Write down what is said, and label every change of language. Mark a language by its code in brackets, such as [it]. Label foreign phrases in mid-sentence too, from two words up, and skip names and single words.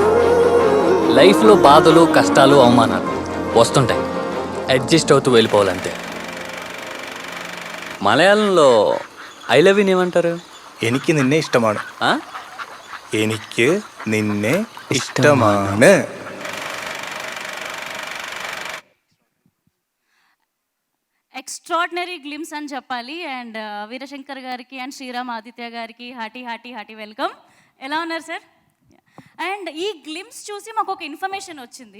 [te] లైఫ్లో బాధలు, కష్టాలు, అవమానాలు వస్తుంటాయి. అడ్జస్ట్ అవుతూ వెళ్ళిపోవాలంతే. మలయాళంలో [en] I love you [te] ఏమంటారు? [ml] എനിക്ക് നിന്നെ ഇഷ്ടമാണ്. ఆ? എനിക്ക് നിന്നെ ഇഷ്ടമാണ്. [en] extraordinary glimpse [te] అని చెప్పాలి. అండ్ వీరశంకర్ గారికి అండ్ శ్రీరామ్ ఆదిత్య గారికి [en] hearty welcome. [te] ఎలా ఉన్నారు సార్? అండ్ ఈ గ్లిమ్స్ చూసి మాకు ఒక ఇన్ఫర్మేషన్ వచ్చింది.